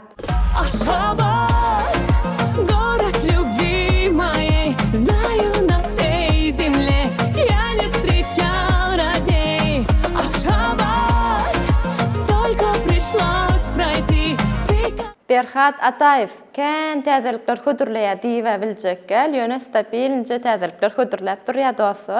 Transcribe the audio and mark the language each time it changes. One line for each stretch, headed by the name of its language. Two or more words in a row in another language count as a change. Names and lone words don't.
Russian: Aşgabat, город любви моей, знаю на всей земле, я не встречал родней. Aşgabat, столько пришлось пройти.
Turkmen: Berhat Ataev kän täzelikler hödürleýär diýip biljekkel, ýöne stabilnje täzelikler hödürläp durýar dostlar.